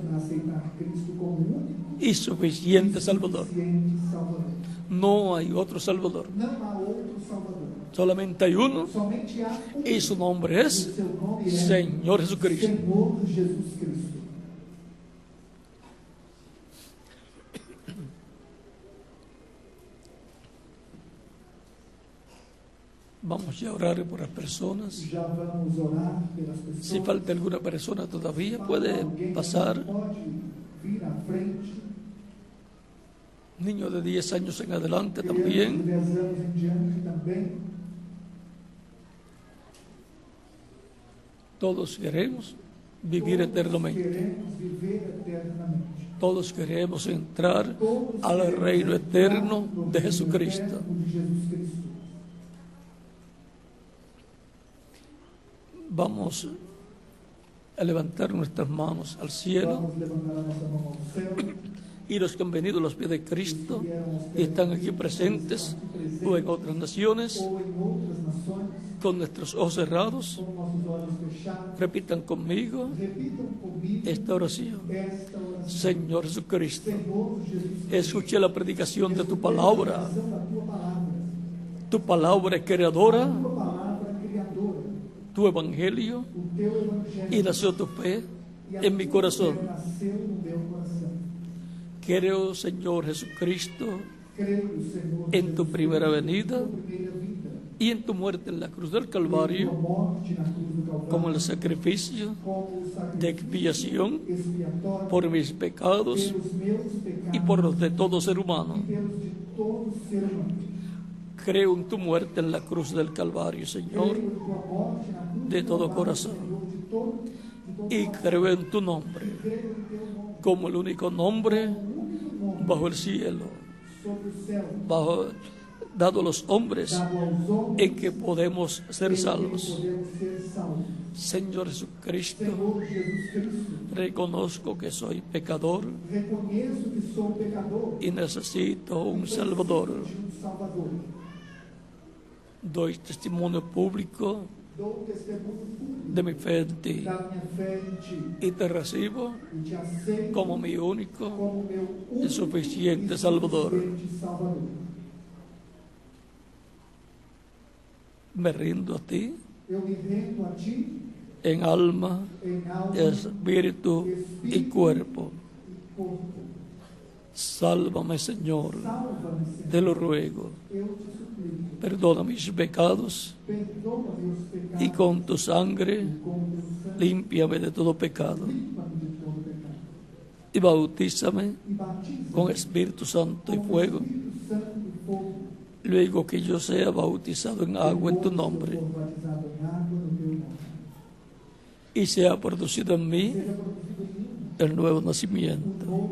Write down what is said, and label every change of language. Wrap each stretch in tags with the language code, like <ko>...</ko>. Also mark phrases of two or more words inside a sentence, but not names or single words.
<pt>Aceitar Cristo como único</pt> <es>y suficiente Salvador.</es> <pt>e Salvador.</pt> <es>No hay otro Salvador,</es> <pt>Não há outro Salvador.</pt> <es>solamente hay uno</es> <pt>Somente há um.</pt> <es>y su nombre es</es> <pt>Seu nome é</pt> <es>Señor Jesucristo.</es> <pt>Senhor Jesus Cristo.</pt> <es>Vamos ya a orar por las personas.</es> <pt>Já vamos orar pelas pessoas.</pt> <es>Si falta alguna persona todavía, puede</es> <pt>Alguém</pt> <es>pasar.</es> <pt>pode vir à frente.</pt> <es>Niños de 10 años en adelante</es> <pt>Crianças de</pt> <es>también.</es> <pt>10 anos em diante também.</pt> <es>Todos queremos vivir eternamente.</es> <pt>Queremos viver eternamente.</pt> <es>Todos queremos entrar</es> <pt>Todos</pt> <es>al</es> <pt>queremos</pt> <es>reino</es> <pt>entrar</pt> <es>eterno</es> <pt>no</pt> <es>de</es> <pt>reino</pt> <es>Jesucristo.</es> <pt>eterno de Jesus Cristo.</pt> <es>Vamos a levantar nuestras manos al cielo</es> <pt>Vamos levantar a nossa mão ao céu.</pt> <es>y los que han venido a los pies de Cristo</es> <pt>Vieram aos</pt> <es>y</es> <pt>pés</pt> <es>están</es> <pt>de</pt> <es>aquí</es> <pt>Cristo,</pt> <es>presentes</es> <pt>estão aqui presentes,</pt> <es>o en otras naciones</es> <pt>ou em outras nações,</pt> <es>con nuestros ojos cerrados,</es> <pt>com nossos olhos fechados.</pt> <es>repitan conmigo</es> <pt>Repitam comigo</pt> <es>esta oración.</es> <pt>esta oração.</pt> <es>Señor Jesucristo,</es> <pt>Senhor Jesus,</pt> <es>escuché la predicación de tu palabra.</es> <pt>a da tua palavra,</pt> <es>Tu palabra es creadora,</es> <pt>tua palavra criadora,</pt> <es>tu evangelio,</es> <pt>o teu evangelho,</pt> <es>y nació tu fe</es> <pt>e a</pt> <es>en mi</es> <pt>tua</pt> <es>corazón.</es> <pt>fé nasceu no meu coração.</pt> <es>Creo, Señor Jesucristo,</es> <pt>Creio, Senhor,</pt> <es>en tu</es> <pt>Jesus,</pt> <es>primera venida</es> <pt>tua primeira vida,</pt> <es>y en tu muerte en la cruz del</es> <pt>tua</pt> <es>Calvario</es> <pt>morte na cruz do Calvário,</pt> <es>como el sacrificio</es> <pt>como o sacrifício</pt> <es>de expiación</es> <pt>expiatório</pt> <es>por mis pecados</es> <pt>pelos meus pecados</pt> <es>y por los de todo ser humano.</es> <pt>e pelos de todo ser humano.</pt> <es>Creo en tu muerte en la cruz del Calvario, Señor,</es> <pt>Creio em tua morte na cruz</pt> <es>de</es> <pt>do</pt> <es>todo</es> <pt>Calvário,</pt> <es>corazón.</es> <pt>Senhor, de todo</pt> <es>Y creo en tu nombre</es> <pt>creio em teu nome,</pt> <es>como el único nombre</es> <pt>o único nome</pt> <es>bajo el cielo,</es> <pt>sobre o céu,</pt> <es>dado a los hombres</es> <pt>dado aos homens,</pt> <es>en que podemos ser</es> <pt>em que</pt> <es>salvos.</es> <pt>podemos ser salvos.</pt> <es>Señor Jesucristo,</es> <pt>Senhor Jesus Cristo,</pt> <es>reconozco que soy pecador</es> <pt>reconheço que sou pecador</pt> <es>y necesito un Salvador.</es> <pt>de um Salvador.</pt> <es>Doy testimonio público</es> <pt>Dou testemunho público</pt> <es>de mi fe en ti</es> <pt>da minha fé em ti</pt> <es>y te recibo</es> <pt>e te aceito</pt> <es>como mi único</es> <pt>como meu</pt> <es>y</es> <pt>único</pt> <es>suficiente</es> <pt>e</pt> <es>Salvador.</es> <pt>suficiente Salvador.</pt> <es>Me rindo a ti</es> <pt>Eu me rendo a ti</pt> <es>en alma,</es> <pt>em alma,</pt> <es>espíritu y cuerpo.</es> <pt>e corpo.</pt> <es>Sálvame, Señor, te lo ruego. Perdona mis pecados y con tu sangre límpiame de todo pecado. Y bautízame con Espíritu Santo y fuego, luego que yo sea bautizado en agua en tu nombre y sea producido en mí el nuevo nacimiento.</es>